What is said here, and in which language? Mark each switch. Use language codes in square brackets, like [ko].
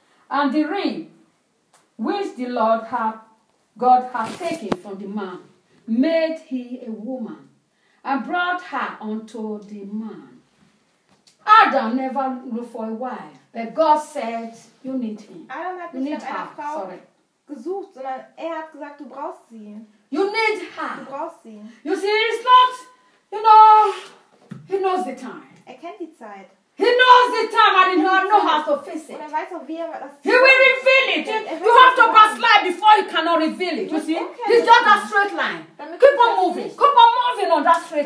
[en] And the ring which the Lord had God had taken from the man made he a woman and brought her unto the man. Adam never looked for a wife, but God said, you need him. [de] Adam hat nicht nach einer Frau gesucht, sondern hat gesagt, du brauchst sie. [en] You need her. [de] Du brauchst sie. [en] You see, it's not, you know, he knows the time. [de] Kennt die Zeit. [en] He knows the time and he knows how to face it. [de] Und weiß auch, wie das [en] he will reveal it. You have to backslide before you cannot reveal it. You see? Okay. It's just a straight line. Keep on moving. [de] Nicht. [en] Keep on moving on that straight